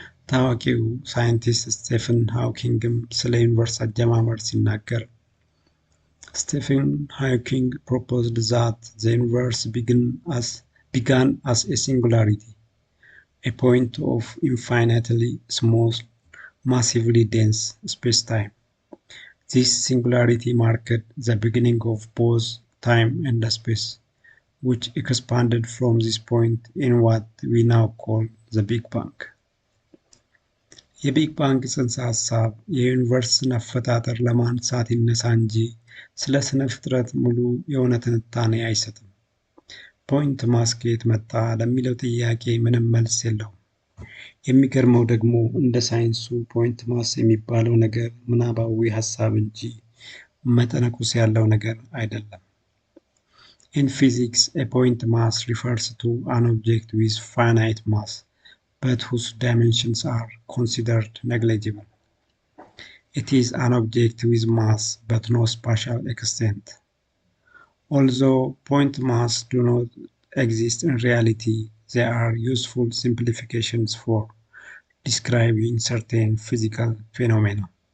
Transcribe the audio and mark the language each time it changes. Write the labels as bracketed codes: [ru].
[am] ታዋቂው ሳይንቲስት ስቴፈን ሃውኪንግም ስለ ዩኒቨርስ አጀማመር ሲናገር [en] Stephen Hawking proposed that the universe began as a singularity, a point of infinitely small, massively dense space-time. This singularity marked the beginning of both time and space, which expanded from this point in what we now call the Big Bang. [am] የቢግ ባንግ ጽንሰ ሐሳብ የዩኒቨርስን አፈጣጠር ለማንሳት ይነሳ እንጂ ስለ ስነ ፍጥረት ሙሉ የሆነ ትንታኔ አይሰጥም። ፖይንት ማስ ከየት መጣ ለሚለው ጥያቄ ምንም መልስ የለውም። የሚገርመው ደግሞ እንደ ሳይንሱ ፖይንት ማስ የሚባለው ነገር ምናባዊ ሐሳብ እንጂ መጠነ ቁስ ያለው ነገር አይደለም። [en] In physics, a point mass refers to an object with finite mass, but whose dimensions are considered negligible. It is an object with mass but no spatial extent. Although point mass do not exist in reality, they are useful simplifications for describing certain physical phenomena.